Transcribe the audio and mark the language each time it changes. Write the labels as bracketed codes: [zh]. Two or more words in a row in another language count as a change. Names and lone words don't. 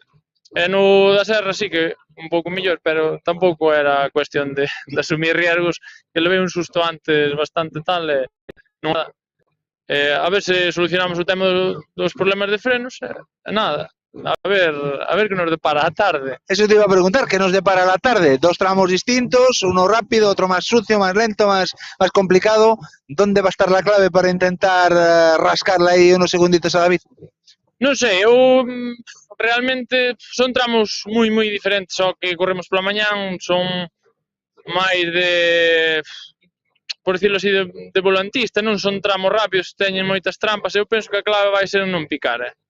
[gl] E no da serra sí que un pouco mellor, pero tampouco era cuestión de asumir riesgos, que levei un susto antes bastante tal e non dá. A ver se solucionamos o tema dos problemas de frenos e nada. A ver que nos depara a tarde. [es] Eso te iba a preguntar, ¿qué nos depara la tarde? Dos tramos distintos, uno rápido, otro más sucio, más lento, más complicado. ¿Dónde va a estar la clave para intentar rascarla ahí unos segunditos a David? [gl] Non sei, eu realmente son tramos moi diferentes ao que corremos pola mañán, son máis de, [es] por decirlo así, [gl] de volantista, non son tramos rápidos, teñen moitas trampas, eu penso que a clave vai ser non picar,